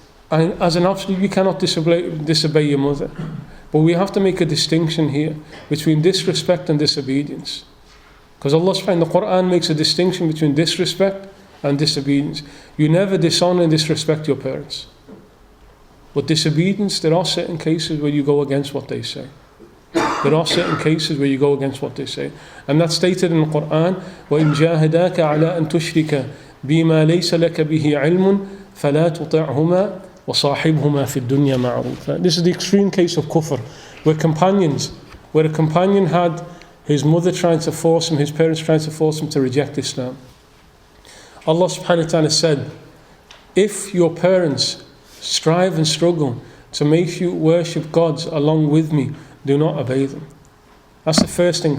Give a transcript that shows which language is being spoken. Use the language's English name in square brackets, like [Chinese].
[English] And as an absolute, you cannot disobey your mother. But we have to make a distinction here between disrespect and disobedience. Because Allah subhanahu in the Quran makes a distinction between disrespect and disobedience. You never dishonor and disrespect your parents. But disobedience, there are certain cases where you go against what they say. There are certain cases where you go against what they say. And that's stated in the Quran, [Arabic] وَإِنْ جَاهَدَاكَ عَلَىٰ أَن تُشْرِكَ بِمَا لَيْسَ لَكَ بِهِ عِلْمٌ فَلَا تُطِعْهُمَا وَصَاحِبْهُمَا فِي الدُّنْيَا مَعْرُوفًا. [English] This is the extreme case of kufr, where a companion had his mother trying to force him, his parents trying to force him to reject Islam. Allah subhanahu wa ta'ala said, if your parents strive and struggle to make you worship gods along with me, do not obey them. That's the first thing.